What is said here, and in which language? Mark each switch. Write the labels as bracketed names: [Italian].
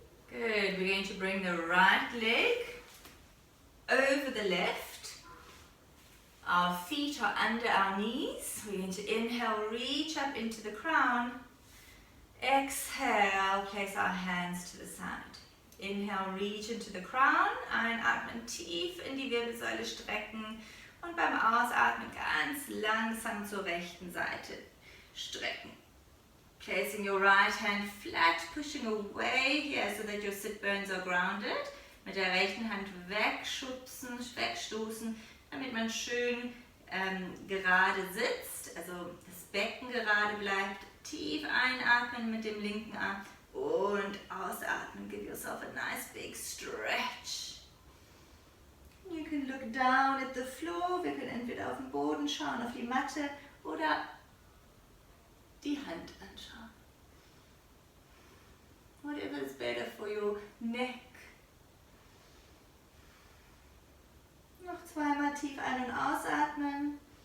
[English] Good, we're going to bring the right leg over the left. Our feet are under our knees. We're going to inhale, reach up into the crown. Exhale, place our hands to the side. Inhale, reach into the crown. [German] Einatmen, tief in die Wirbelsäule strecken. Und beim Ausatmen ganz langsam zur rechten Seite strecken. [English] Placing your right hand flat, pushing away here so that your sit bones are grounded. [German] Mit der rechten Hand wegschubsen, wegstoßen, damit man schön gerade sitzt, also das Becken gerade bleibt. Tief einatmen mit dem linken Arm und ausatmen. [English] Give yourself a nice big stretch. You can look down at the floor. [German] Wir können entweder auf den Boden schauen, auf die Matte oder die Hand anschauen. [English] Whatever is better for your neck. [German] Noch zweimal tief ein- und ausatmen.